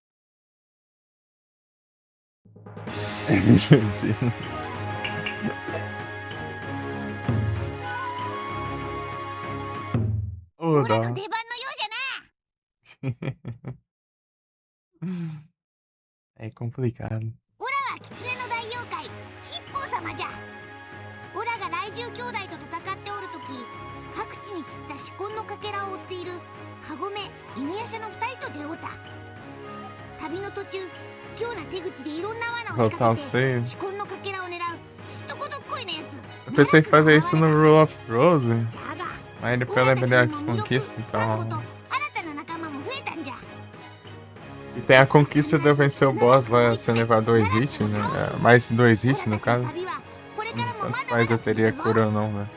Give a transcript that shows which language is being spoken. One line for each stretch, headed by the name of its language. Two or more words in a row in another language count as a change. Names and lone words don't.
Portuguese: Gente. Oh, dó. É complicado.
Japanese: オラは狐の大妖怪七宝様じゃ。オラが雷獣兄弟と戦っておるとき、各地に散った四魂のかけらを追っているカゴメ、犬夜叉の二人と出会うた。旅の途中、不況な手口でいろんな罠を仕掛けて四魂のかけらを狙うすっとこどっこいなやつ。
Portuguese: Eu pensei que fazia isso no
English: Rule of Rose,
Portuguese: mas depois eu lembrei das conquistas, então... E tem a conquista de eu vencer o boss lá, sem levar 2 hits, né? Mais 2 hits, no caso. Tanto faz eu teria cura ou não, né?